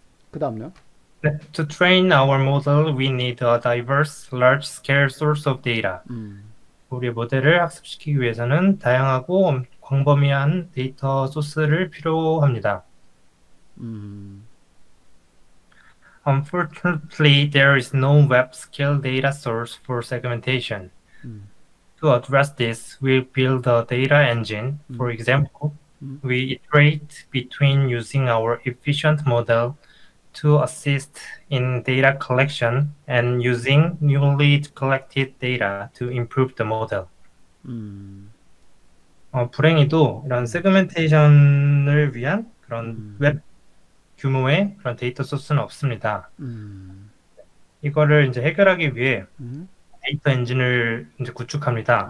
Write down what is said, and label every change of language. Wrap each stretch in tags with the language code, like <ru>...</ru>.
<ko>그 다음요?</ko> <en>네, To train our model, we need a diverse, large-scale source of data. 음,</en> <ko>우리의 모델을 학습시키기 위해서는 다양하고 광범위한 데이터 소스를 필요합니다. 음,</ko> <en>Unfortunately, there is no web-scale data source for segmentation. 음, To address this, we build a data engine. For 음, example, 음, we iterate between using our efficient model to assist in data collection and using newly collected data to improve the model. 음,</en> <ko>불행히도 이런 음, 세그멘테이션을 위한 그런 음, 웹 규모의 그런 데이터 소스는 없습니다. 음, 이거를 이제 해결하기 위해 음, 데이터 엔진을 이제 구축합니다.</ko>